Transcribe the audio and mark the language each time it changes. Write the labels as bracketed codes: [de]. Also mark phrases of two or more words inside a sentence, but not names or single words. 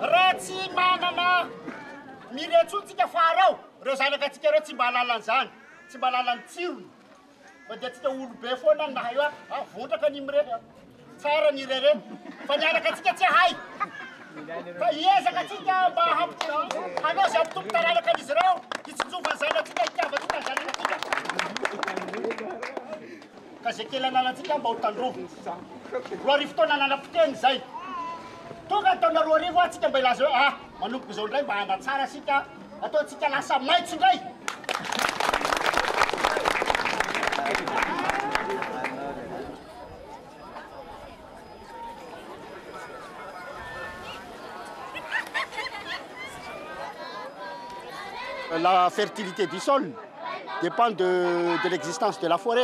[mg] raha tsy manana miretsotsika farao reo zanakatsika reo tsy mba lalan'izany tsy mba lalan'ny tsirony fa dia tsika olobe foana ny nahay eo vondraka ny mireny tsara ny rere fa niaraka atsika tsy hay fa iezaka atsika mba hanao zay ampitompo taranaka an'izy ireo hitsinjovany zany atsika hitiavatsika ny zanakatsika ka zay kely ananatsika mba ho tandrovo roa arivo taona nanam-poteny zay tonga taona roa arivo atsika mba ilaza hoe manomboka zao indray mba hanatsara asika ataotsika lasa maitso indray [fr] La fertilité du sol dépend de l'existence de la forêt.